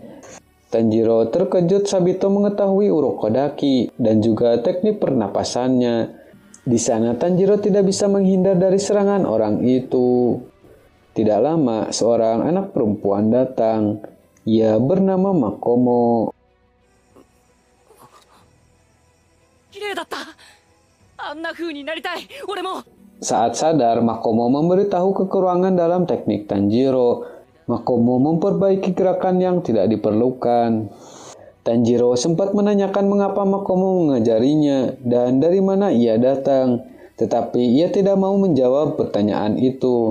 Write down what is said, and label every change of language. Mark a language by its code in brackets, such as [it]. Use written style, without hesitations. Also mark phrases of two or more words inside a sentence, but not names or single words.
[id] Tanjiro terkejut Sabito mengetahui Urokodaki dan juga teknik pernapasannya. Di sana Tanjiro tidak bisa menghindar dari serangan orang itu. Tidak lama, seorang anak perempuan datang. Ia bernama Makomo. [ja] 綺麗だった。あんな風になりたい。俺も。 [id] Saat sadar, Makomo memberitahu kekurangan dalam teknik Tanjiro. Makomo memperbaiki gerakan yang tidak diperlukan. Tanjiro sempat menanyakan mengapa Makomo mengajarinya dan dari mana ia datang, tetapi ia tidak mau menjawab pertanyaan itu.